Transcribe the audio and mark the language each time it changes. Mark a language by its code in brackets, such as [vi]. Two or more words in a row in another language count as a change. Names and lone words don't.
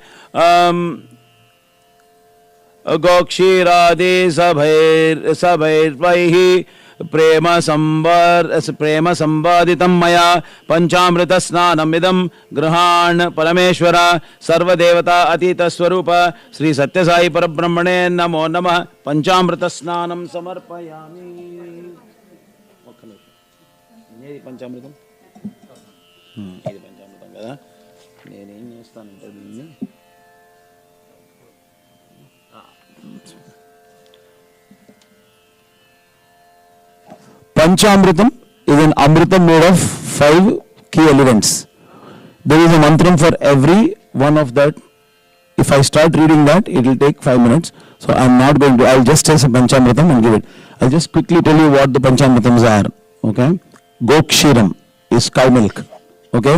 [sa] गोक्षीरादि सभैर्वैः प्रेम संवादितं मया पंचामृत स्नानमिदं गृहाण परमेश्वर सर्वदेवता अतीत स्वरूप श्री सत्यसाई परब्रह्मणे नमो नमः पंचामृत स्नानं समर्पयामि [te] ఇది పంచామృతం కదా నేనేం చేస్తానంటే దీన్ని [en] Panchamritam is an amritam made of 5 key elements. There is a mantram for every one of that. If I start reading that, it will take 5 minutes. So I'm not going to, I'll just say Panchamritam and give it. I'll just quickly tell you what the Panchamritams are. Okay. Gokshiram is cow milk. Okay.